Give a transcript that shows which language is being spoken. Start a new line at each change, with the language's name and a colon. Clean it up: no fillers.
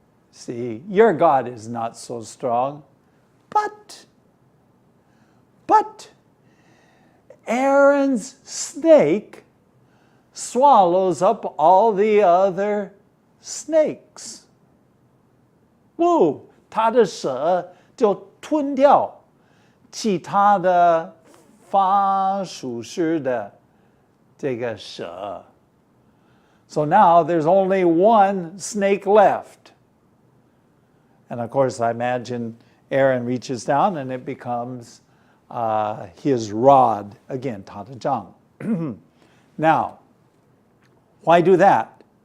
English: See, your God is not so strong. But Aaron's snake swallows up all the other snakes. Woo!
Chinese: 他的蛇就吞掉其他的法术师的这个蛇。
English: So now there's only one snake left. And of course, I imagine Aaron reaches down and it becomes his rod. Again,
Chinese: 他的杖。
English: Now, why do that?